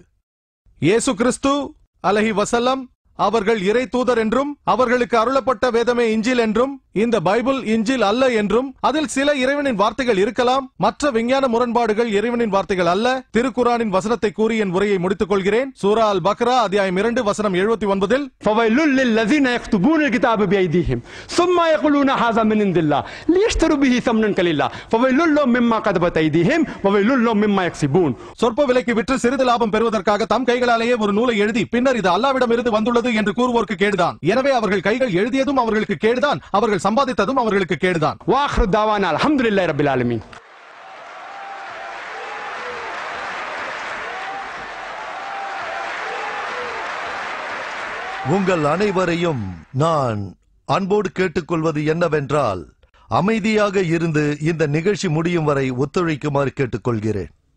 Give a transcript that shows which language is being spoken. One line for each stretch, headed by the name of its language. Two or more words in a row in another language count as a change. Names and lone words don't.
Tamil: இயேசு கிறிஸ்து
Arabic: عليه وسلم
Tamil: அவர்கள் இறை தூதர் என்றும் அவர்களுக்கு அருளப்பட்ட வேதமே இஞ்சில் என்றும் இந்த பைபிள் இஞ்சில் அல்ல என்றும் அதில் சில இறைவனின் வார்த்தைகள் இருக்கலாம், மற்ற விஞ்ஞான முரண்பாடுகள் இறைவனின் வார்த்தைகள் அல்ல. திருக்குரானின் வசனத்தை கூறி என் உரையை முடித்துக் கொள்கிறேன். சூரா அல் பக்ரா அத்தியாயம் 2 வசனம் 79
Arabic: فويل للذين يكتبون الكتاب بأيديهم ثم يقولون هذا من عند الله ليشتروا به ثمنا قليلا فويل لهم مما كتبت أيديهم وويل لهم مما يكسبون.
Tamil: சொற்ப விலைக்கு விற்று சிறிது லாபம் பெறுவதற்காக தம் கைகளாலேயே ஒரு நூலை எழுதி பின்னர் இது அல்லாஹ்விடம் இருந்து வந்துள்ளது என்று கூறுவோருக்கு கேடுதான். எனவே அவர்கள் கைகள் எழுதியதும் அவர்களுக்கு கேடுதான், அவர்கள் சம்பாதித்ததும் அவர்களுக்கு கேடுதான்.
Arabic: وآخر دعوانا الحمد لله رب العالمين.
Tamil: உங்கள் அனைவரையும் நான் அன்போடு கேட்டுக்கொள்வது என்னவென்றால், அமைதியாக இருந்து இந்த நிகழ்ச்சி முடியும் வரை ஒத்துழைக்குமாறு கேட்டுக்கொள்கிறேன்.